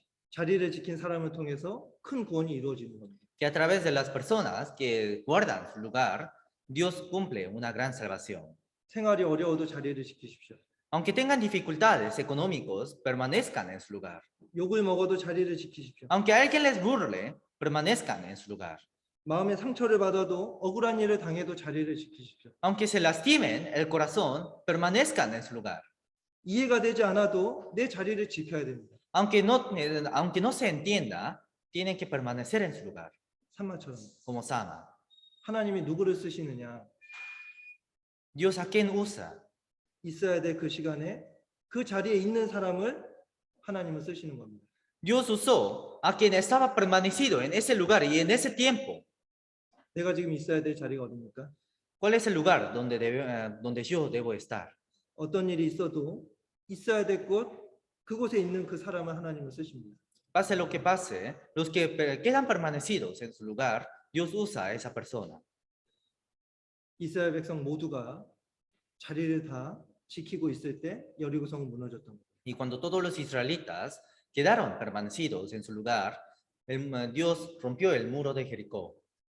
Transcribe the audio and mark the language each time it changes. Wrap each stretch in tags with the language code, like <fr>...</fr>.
<ko>자리를 지킨 사람을 통해서 큰 구원이 이루어지는 겁니다.</ko> <es>que a través de las personas que guardan su lugar, Dios cumple una gran salvación.</es> <ko>생활이 어려워도 자리를 지키십시오.</ko> <es>Aunque tengan dificultades económicas, permanezcan en su lugar.</es> <ko>욕을 먹어도 자리를 지키십시오.</ko> <es>Aunque alguien les burle, permanezcan en su lugar.</es> <ko>마음의 상처를 받아도 억울한 일을 당해도 자리를 지키십시오.</ko> <es>Aunque se lastimen el corazón, permanezcan en su lugar.</es> <ko>이해가 되지 않아도 내 자리를 지켜야 됩니다.</ko> <es>Aunque no se entienda, tienen que permanecer en su lugar,</es> <ko>산마처럼.</ko> <es>como Sama.</es> <ko>하나님이 누구를 쓰시느냐?</ko> <es>Dios a quién usa.</es> <ko>있어야 될 그 시간에 그 자리에 있는 사람을 하나님은 쓰시는 겁니다.</ko> <es>Dios usó a quien estaba permanecido en ese lugar y en ese tiempo.</es> <ko>내가 지금 있어야 될 자리가 어디입니까?</ko> <es>¿Cuál es el lugar donde yo debo estar?</es> <ko>어떤 일이 있어도 있어야 될 곳, 그곳에 있는 그 사람을 하나님은 쓰십니다.</ko> <es>Pase lo que pase, los que quedan permanecidos en su lugar, Dios usa a esa persona.</es> <ko>이스라엘 백성 모두가 자리를 다 지키고 있을 때 여리고성은 무너졌던 겁니다.</ko> <es>Y cuando todos los israelitas quedaron permanecidos en su lugar, Dios rompió el muro de Jericó.</es>